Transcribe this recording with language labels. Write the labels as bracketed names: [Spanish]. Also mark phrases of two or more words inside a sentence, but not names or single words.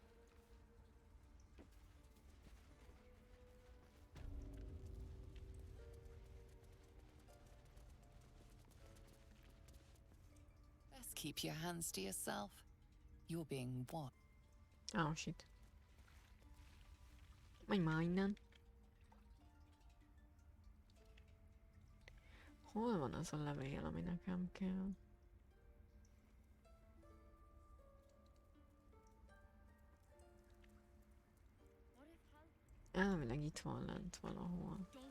[English] Best keep your hands to yourself. You're being what? Oh, shit. [Hungarian] Menj már innen. Hol van az a levél, ami nekem kell? Elvileg itt van lent valahol.